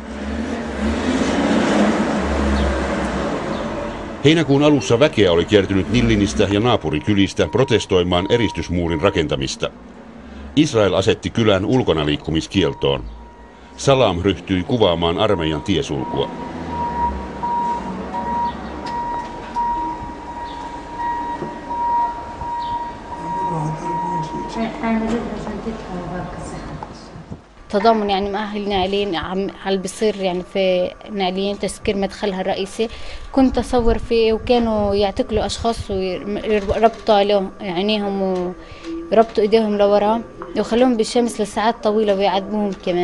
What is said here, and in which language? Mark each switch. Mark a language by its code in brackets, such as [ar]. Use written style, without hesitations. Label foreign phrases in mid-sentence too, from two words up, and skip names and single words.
[fi] Heinäkuun alussa väkeä oli kiertynyt Nillinistä ja naapurikylistä protestoimaan eristysmuurin rakentamista. Israel asetti kylän ulkonaliikkumiskieltoon. Salam ryhtyi kuvaamaan armeijan tiesulkua. [ar] تضامن يعني مع أهل نعلين على اللي بيصير يعني في نعلين تسكير مدخلها الرئيسي. كنت أصور فيه وكانوا يعتقلوا أشخاص ويربطوا له عينيهم ويربطوا إيديهم لورا ويخلوهم بالشمس لساعات طويلة ويعذبوهم كمان.